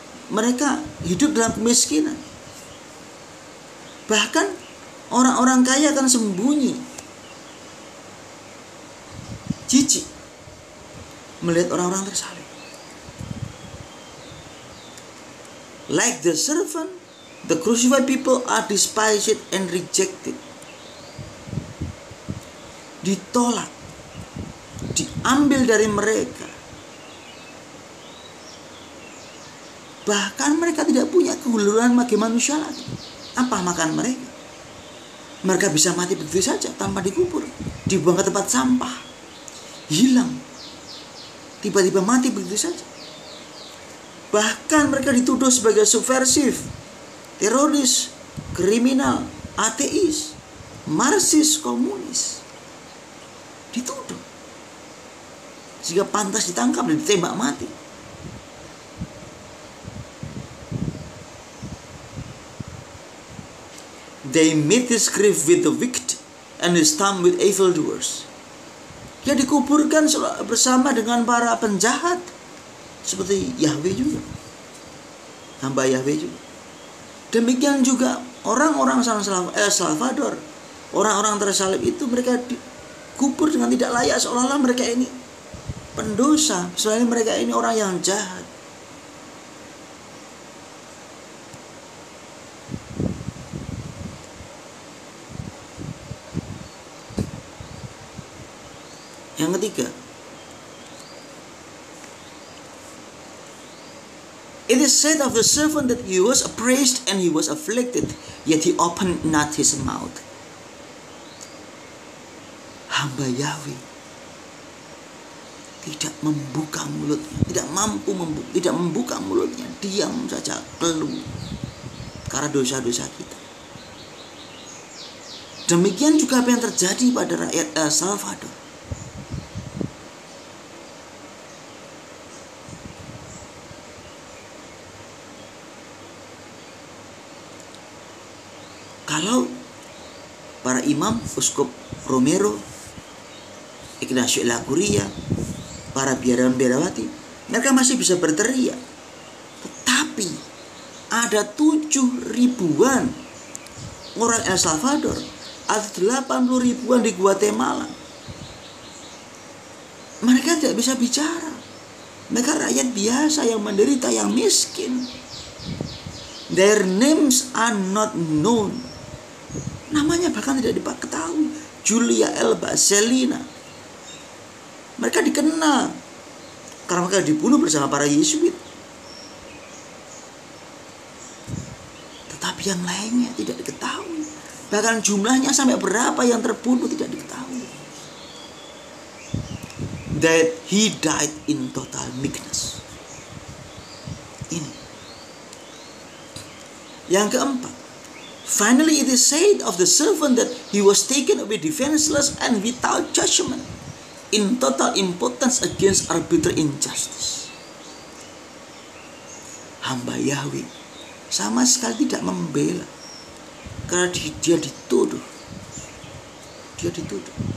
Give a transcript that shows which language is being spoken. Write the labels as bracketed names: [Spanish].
[Indonesian] Mereka hidup dalam kemiskinan. Bahkan orang-orang kaya akan sembunyi, jijik melihat orang-orang tersalib. [English] Like the servant, the crucified people are despised and rejected. [Indonesian] Ditolak, diambil dari mereka. Bahkan mereka tidak punya kehuluran bagi manusia lagi. Apa makan mereka? Mereka bisa mati begitu saja tanpa dikubur, dibuang ke tempat sampah, hilang, tiba-tiba mati begitu saja. Bahkan mereka dituduh sebagai subversif, teroris, kriminal, ateis, marxis, komunis. Dituduh. Sehingga pantas ditangkap dan ditembak mati. [English] They meet his grave with the wicked and his tomb with evildoers. [Indonesian] Dia dikuburkan bersama dengan para penjahat, seperti Yahweh juga, hamba Yahweh juga. Demikian juga orang-orang Salvador, orang-orang tersalib itu mereka dikubur dengan tidak layak, seolah-olah mereka ini pendosa, seolah-olah mereka ini orang yang jahat. Yang ketiga, [English] it is said of the servant that he was oppressed and he was afflicted, yet he opened not his mouth. [Indonesian] Hamba Yahweh tidak membuka mulutnya, tidak membuka mulutnya, diam saja, keluh karena dosa-dosa kita. Demikian juga apa yang terjadi pada rakyat El Salvador. para imam, Uskup Romero, Ignacio Ellacuría, para biarawan-biarawati, mereka masih bisa berteriak. Tetapi ada 7.000-an orang El Salvador, ada 80.000-an di Guatemala. Mereka tidak bisa bicara. Mereka rakyat biasa yang menderita, yang miskin. [English] Their names are not known. [Indonesian] Namanya bahkan tidak diketahui. Julia Elba, Selina. Mereka dikenal karena mereka dibunuh bersama para Yesuit. Tetapi yang lainnya tidak diketahui. Bahkan jumlahnya sampai berapa yang terbunuh tidak diketahui. [English] That he died in total meekness. [Indonesian] Ini. Yang keempat, [English] finally it is said of the servant that he was taken away defenseless and without judgment, in total impotence against arbitrary injustice. [Indonesian] Hamba Yahweh sama sekali tidak membela karena dia dituduh. Dia dituduh.